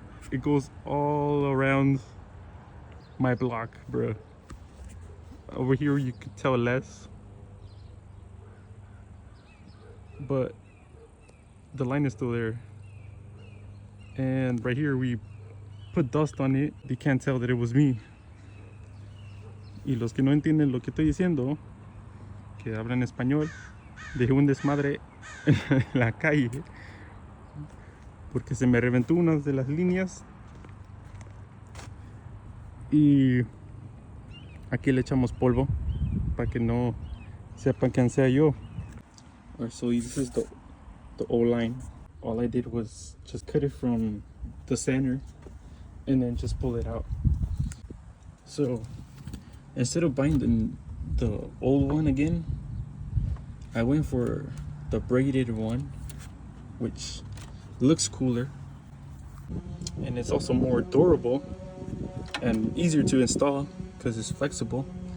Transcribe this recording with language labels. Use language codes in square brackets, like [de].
[en] It goes all around my block, bro. Over here you could tell less, but the line is still there. And right here we put dust on it. They can't tell that it was me. [es] Y los que no entienden lo que estoy diciendo, que hablan español, dejé un desmadre en la calle porque se me reventó una de las líneas y aquí le echamos polvo para que no sepan quién sea yo. [en] Alright, so this is the old line. All I did was just cut it from the center and then just pull it out. So instead of buying the old one again, I went for the braided one, which looks cooler and it's also more durable and easier to install because it's flexible.